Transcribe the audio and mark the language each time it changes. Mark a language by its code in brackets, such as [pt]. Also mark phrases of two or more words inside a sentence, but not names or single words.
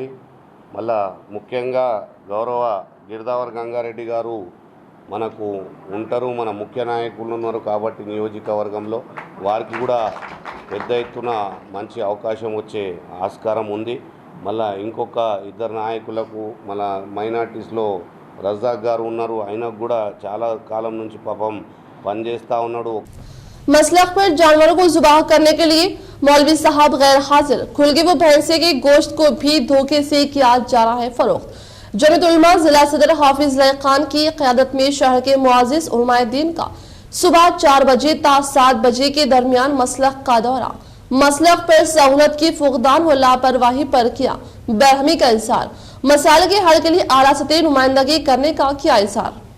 [te] మళ్ళా ముఖ్యంగా గౌరవ గిరిదావర్ గంగారెడ్డి గారు మనకు ఉంటారు, మన ముఖ్య నాయకులు ఉన్నారు కాబట్టి నియోజకవర్గంలో వారికి కూడా పెద్ద ఎత్తున మంచి అవకాశం వచ్చే ఆస్కారం ఉంది। మళ్ళా ఇంకొక ఇద్దరు నాయకులకు మన మైనార్టీస్లో రజాక్ గారు ఉన్నారు, ఆయనకు కూడా చాలా కాలం నుంచి పాపం పనిచేస్తూ ఉన్నాడు। [ur] مسلخ پر جانوروں کو ذبح کرنے کے لیے مولوی صاحب غیر حاضر، کھلگی و بھینسے کے گوشت کو بھی دھوکے سے کیا جا رہا ہے فروخت۔ جمعیت علماء ضلع صدر حافظ لائقان کی قیادت میں شہر کے معزز علماء دین کا صبح 4 بجے تا 7 بجے کے درمیان مسلخ کا دورہ، مسلخ پر سہولت کی فقدان و لاپرواہی پر کیا برہمی کا اظہار، مسائل کے حل کے لیے اعلیٰ سطح نمائندگی کرنے کا کیا اظہار۔